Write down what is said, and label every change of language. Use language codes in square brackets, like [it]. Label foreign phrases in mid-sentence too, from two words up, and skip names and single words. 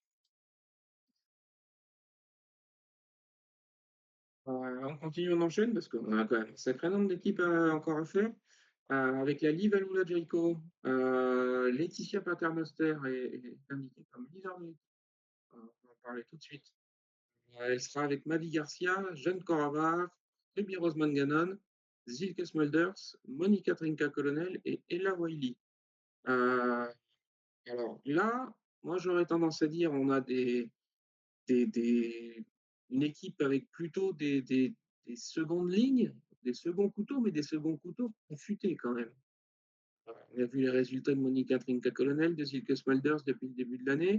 [fr] On continue, on enchaîne parce qu'on a quand même un sacré nombre d'équipes encore à faire. Avec la Live Alula Jericho, Laetitia Paternoster est indiquée comme leader de l'équipe. On va en parler tout de suite. Elle sera avec Mavi Garcia, Jeanne Coravar, Ruby Roseman Gannon, Zilke Smulders, Monica Trinca-Colonel et Ella Wiley. Euh, alors là, moi j'aurais tendance à dire on a des, des- une équipe avec plutôt des secondes lignes, des seconds couteaux, mais des seconds couteaux futés quand même. On a vu les résultats de Monica Trinca-Colonel, de Silke Smulders depuis le début de l'année.